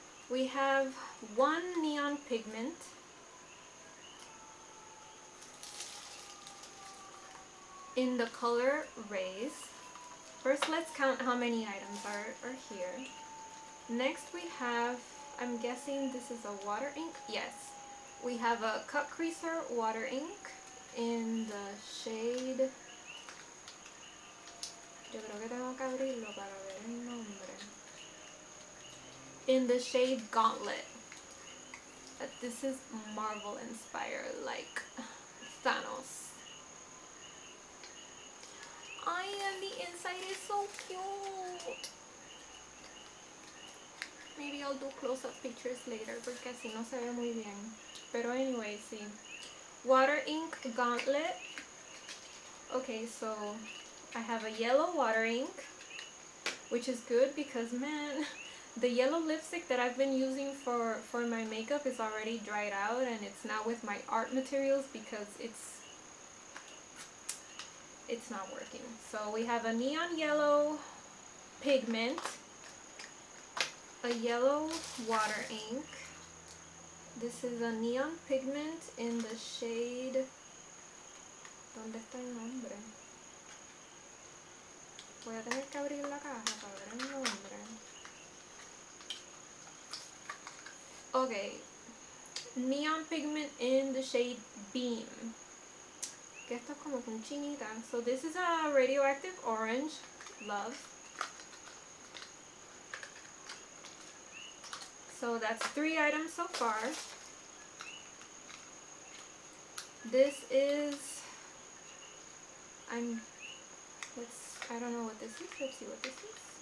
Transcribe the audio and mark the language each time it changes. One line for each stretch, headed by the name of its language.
English: We have one neon pigment, in the color Rays. First, let's count how many items are here. Next, we have, I'm guessing this is a water ink. Yes, we have a Cut Creaser water ink in the shade.
Spanish: Yo creo que tengo que abrirlo para ver el nombre.
English: In the shade Gauntlet. This is Marvel inspired, like Thanos. And the inside is so cute. Maybe I'll do close-up pictures later
Spanish: porque así no se ve muy bien.
English: Pero anyway, sí. Water ink Gauntlet. Okay, so I have a yellow water ink, which is good because, man, the yellow lipstick that I've been using for my makeup is already dried out, and it's not with my art materials because it's not working. So we have a neon yellow pigment, a yellow water ink. This is a neon pigment in the shade...
Spanish: ¿Dónde está el nombre? Voy a tener que abrir la caja para ver el nombre.
English: Okay, neon pigment in the shade Beam.
Spanish: Que esto es como con chinita.
English: So this is a radioactive orange. Love. So that's 3 items so far. This is... I don't know what this is. Let's see what this is.